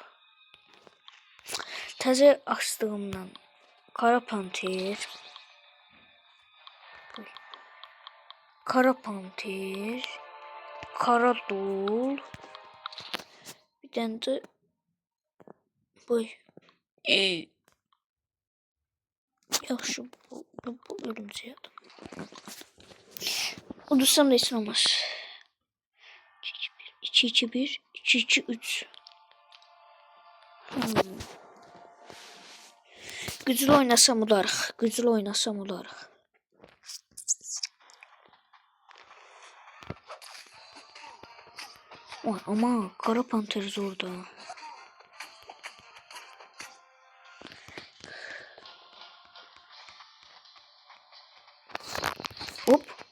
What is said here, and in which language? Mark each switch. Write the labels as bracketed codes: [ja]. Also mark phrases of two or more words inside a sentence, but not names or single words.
[az] Təzə açdığımdan Kara Panter. Kara Panter. [tr] Kara Dul. Bir tane de bu. [az] Yaxşı bu örümcək adam. Udursam da heç olmaz. 2-2-1, 2-2-3. Güclü oynasam olarıq. Güclü oynasam olarıq. [tr] Ama Kara Panter zorda. Hop.